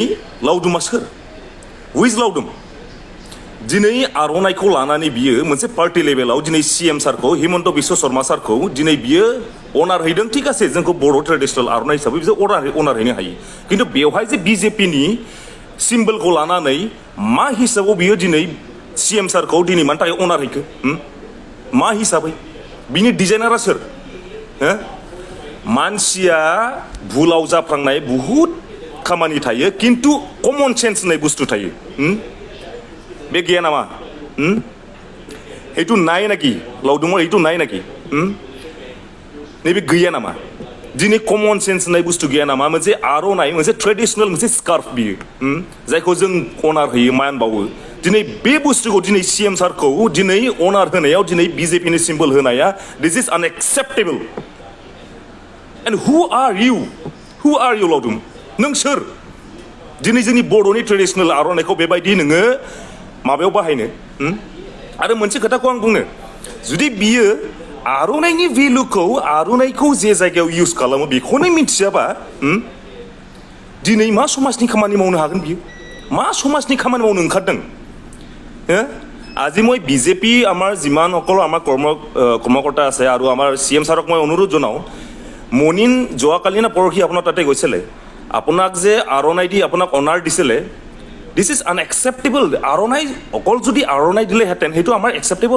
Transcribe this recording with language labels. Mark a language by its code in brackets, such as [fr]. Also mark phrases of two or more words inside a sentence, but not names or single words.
[brx] लावदुमा सोर हुइज लावदुम दिनै आर'नाइखौ लानानै बियो मोनसे पार्टि लेभेलाव दिनै CM सारखौ हिमन्त बिश्व शर्मा सारखौ दिनै बियो अनार हैदों [as] ঠিক আছে [brx] जोंखौ बर' ट्रेडिसनेल आर'नाइ हिसाबै बिसोर अनार हैनो हायो खिन्थु बेवहाय जे BJPनि सिम्बलखौ लानानै मा हिसाबाव बियो दिनै CM सारखौ दिनै मानि थाखाय अनार हैखो मा हिसाबै बिनि डिजाइनारा सोर मानसिया भुलाव जाफ्लांनाय बुहुत खामानि थायो खिन्थु [en] common sense [brx] होननाय बुस्थु थायो बे गैया नामा [as] এইটো নাই নাকি লাউদুমৰ এইটো নাই নাকি [brx] नैबे गैया नामा दिनै [en] common sense [brx] होननाय बुस्थु गैया नामा मोनसे आर'नाइ मोनसे ट्रेडिसनेल मोनसे स्कार्फ बियो जायखौ जों अनार होयो मान बावो दिनै बे बुस्थुखौ दिनै CM सारखौ दिनै अनार होनायाव दिनै BJPनि सिम्बल होनाया [en] this is unacceptable and who are you [brx] लावदुम नों सोर दिनै जोंनि बर'नि ट्रेडिसनेल आर'नाइखौ बेबायदि नोङो माबायाव बाहायनो आरो मोनसे खोथाखौ आं बुंनो जुदि बियो आर'नाइनि भेलुखौ आर'नाइखौ जे जायगायाव इउज खालामो बेखौनो मिथियाबा दिनै मा समाजनि खामानि मावनो हागोन बियो मा समाजनि खामानि मावनो ओंखारदों [as] আজি মই বিজেপি আমাৰ যিমানসকল আমাৰ কৰ্মকৰ্তা আছে আৰু আমাৰ CM ছাৰক মই অনুৰোধ জনাওঁ মনিন যোৱাকালি না পৰহি আপোনাৰ তাতে গৈছিলে আপোনাক যে আৰ'নাই দি আপোনাক অনাৰ দিছিলে [en] this is unacceptable [as] আৰ'নাই অকল যদি আৰ'নাই দিলেহেঁতেন সেইটো আমাৰ একচেপ্টেবল